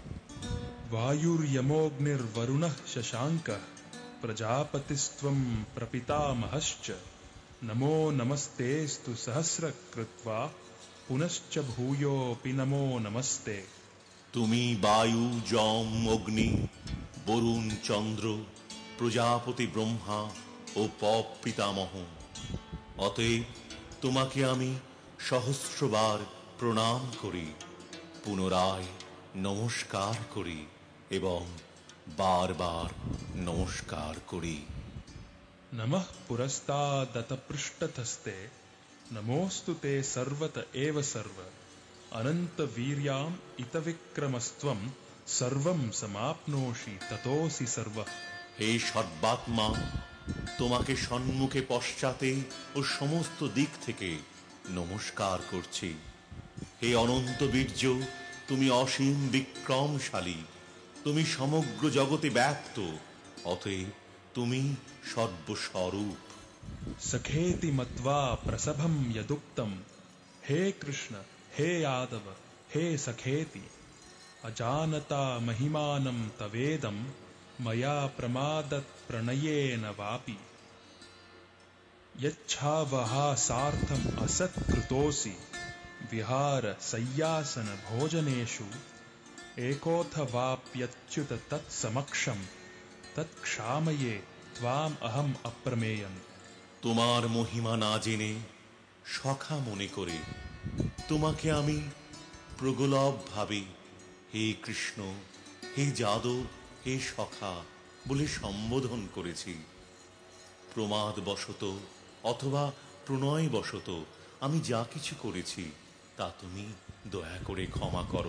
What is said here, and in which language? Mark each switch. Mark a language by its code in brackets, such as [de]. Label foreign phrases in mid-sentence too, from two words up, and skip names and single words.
[sa] वायुर्यमोऽग्निर्वरुणः शशाङ्कः प्रजापतिस्त्वं प्रपितामहश्च नमो नमस्तेऽस्तु सहस्रकृत्वा पुनश्च भूयोऽपि नमो नमस्ते। [bn] তুমি বায়ু, যম, অগ্নি, বরুণ, চন্দ্র, প্রজাপতি ব্রহ্মা ও পপ পিতামহ। অতএব তোমাকে আমি সহস্রবার প্রণাম করি, পুনরায় নমস্কার করি এবং বারবার নমস্কার করি। [sa] नमः पुरस्तादतपृष्ठतस्ते नमोऽस्तु ते सर्वत एव सर्व अनन्तवीर्याम् इतविक्रमस्त्वं सर्वं समाप्नोषि ततोऽसि सर्वः। [bn] হে সর্বাত্মা, তোমাকে সম্মুখে পশ্চাতে ও সমস্ত দিক থেকে নমস্কার করছি। হে অনন্ত বীর্য, তুমি অসীম বিক্রমশালী, তুমি সমগ্র জগতে ব্যাপ্ত, অতএব তুমি সর্বস্বরূপ। [sa] सखेति मत्वा प्रसभं यदुक्तं हे कृष्ण हे यादव हे सखेति अजानता महिमानं तवेदं मया प्रमादत् प्रणयेन वापि यच्छावहासार्थम् असत्कृतोऽसि विहार सय्यासन भोजनेषु एकोऽथवाप्यच्युत तत्समक्षं तत्क्षामये त्वाम् अहम् अप्रमेयम्। [bn] তোমার মহিমা না জেনে সখা মনে করে তোমাকে আমি প্রগলভ ভাবে হে কৃষ্ণ, হে যাদব, হে সখা বলে সম্বোধন করেছি। প্রমাদবশত অথবা প্রণয়বশত আমি যা কিছু করেছি তা তুমি দয়া করে ক্ষমা করো।